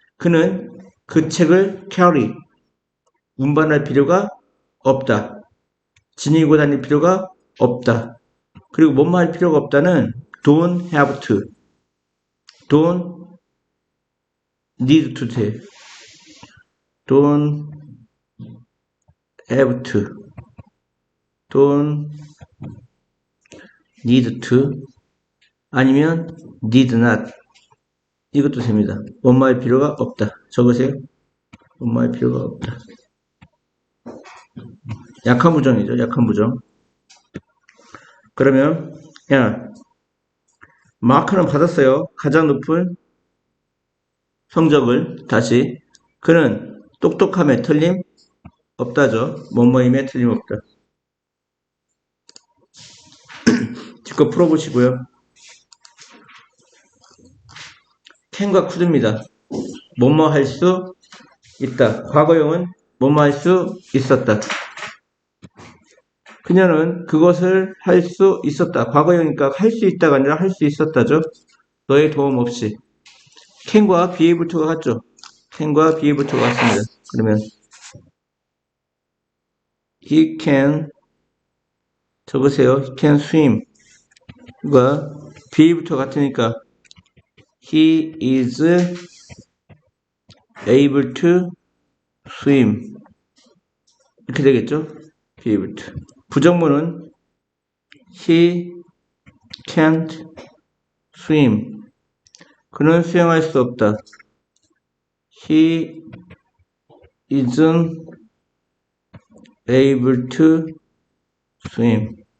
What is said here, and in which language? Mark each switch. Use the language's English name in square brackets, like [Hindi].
[Korean] 그는 그 책을 carry 운반할 필요가 없다. 지니고 다닐 필요가 없다. 그리고 뭐뭐 할 필요가 없다는 [English] don't have to, don't need to [Korean] 돼. [English] don't have to, don't need to [Korean] 아니면 [English] need not [Korean] 이것도 됩니다. 뭐뭐 할 필요가 없다. 적으세요. 뭐뭐 할 필요가 없다. 약한 부정이죠. 약한 부정. 그러면 마크는 받았어요. 가장 높은 성적을 다시 그는 똑똑함에 틀림 없다죠. 뭐뭐임에 틀림 없다. 직접 풀어보시고요. can과 could입니다. 뭐뭐 할 수 있다. 과거형은 뭐뭐 할 수 있었다. 그녀는 그것을 할 수 있었다. 과거형이니까 할 수 있다가 아니라 할 수 있었다죠. 너의 도움 없이. can과 be able to가 같죠. can과 be able to가 같습니다. 그러면 [English] he can [Korean] 적으세요. [English] he can swim 과 be able to [Korean] 같으니까 [English] he is able to swim [Korean] 이렇게 되겠죠. [English] be able to. [Korean] 부정문은 [English] he can't swim [Korean] 그는 수영할 수 없다. [English] He isn't able to swim.